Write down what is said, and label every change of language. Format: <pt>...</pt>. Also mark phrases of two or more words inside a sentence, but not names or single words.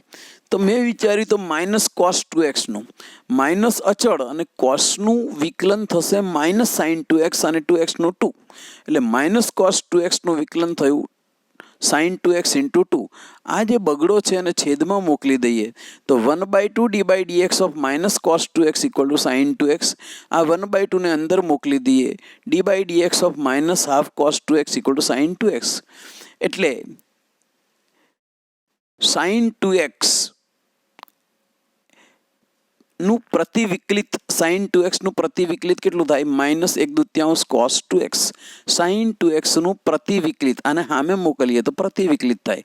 <gu>તો મેં વિચાર્યું તો</gu> <en>minus cos 2x</en> <gu>નું, માઇનસ અચળ અને કોસનું વિકલન થશે</gu> <en>minus sin 2x</en> <gu>અને 2x નું 2 એટલે</gu> <en>minus cos 2x</en> <gu>નું વિકલન થયું</gu> <en>sin 2x into 2.</en> <gu>આ જે બગડો છે એને છેદમાં મોકલી દઈએ તો 1/2</gu> <en>d/dx of minus cos 2x equal to sin 2x.</en> <gu>આ 1/2 ને અંદર મોકલી દઈએ,</gu> <en>d/dx of minus half cos 2x equal to sin 2x.</en> <gu>એટલે sin 2x નું પ્રતિવિકલિત, sin 2x નું પ્રતિવિકલિત કેટલું થાય? -1/2 cos 2x. sin 2x નું પ્રતિવિકલિત આને સામે મોકલીએ તો પ્રતિવિકલિત થાય.</gu>